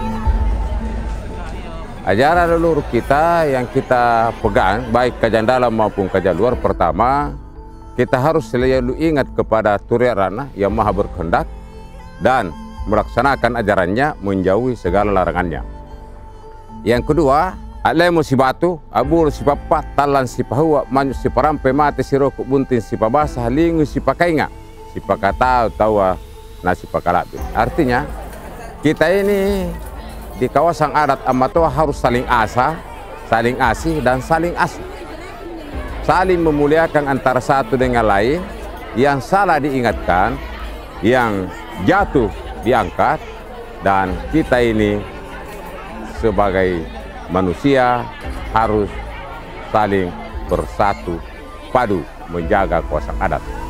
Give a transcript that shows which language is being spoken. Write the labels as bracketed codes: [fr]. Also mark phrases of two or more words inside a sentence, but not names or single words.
[id] Ajaran leluhur kita yang kita pegang, baik Kajang dalam maupun Kajang luar, pertama, kita harus selalu ingat kepada Turiya Rana yang maha berkehendak dan melaksanakan ajarannya menjauhi segala larangannya. Yang kedua, [kjc] alemu si batu, abur si papat, talan si pahua, manyu si parampe, mate si rokok, buntin si pabasah, lingu si pakainga, si pakatau, tawa, nasi pakalabi. [id] Artinya, kita ini di kawasan adat Amatoa harus saling asa, saling asih, dan saling asuh. Saling memuliakan antara satu dengan lain, yang salah diingatkan, yang jatuh diangkat, dan kita ini sebagai manusia harus saling bersatu padu menjaga kawasan adat.